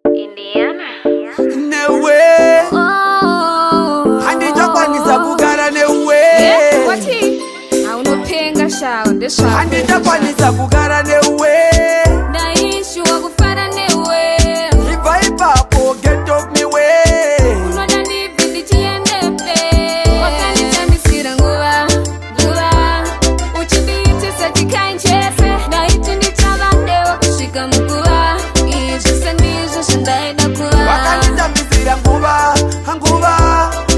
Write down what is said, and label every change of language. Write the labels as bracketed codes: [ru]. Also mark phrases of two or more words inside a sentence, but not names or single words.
[sn] Indiana. Newe. Oh. Handichakwanisa kugara newe. Yeah, wati? Haunopenga shao, ndesvako. Handichakwanisa kugara newe. Ndaishi wakufara newe. Ibva ipapo, [en] get off me way. [sn] Unoda ndibve ndichiende mberi. Wakanditambisira nguva, nguva. Uchindiitisa chikainchese. Ndaiti ndichava newe kusvika muguva. Izvi sendizvo zvandaida kuva. Wakanditambisira nguva, nguva.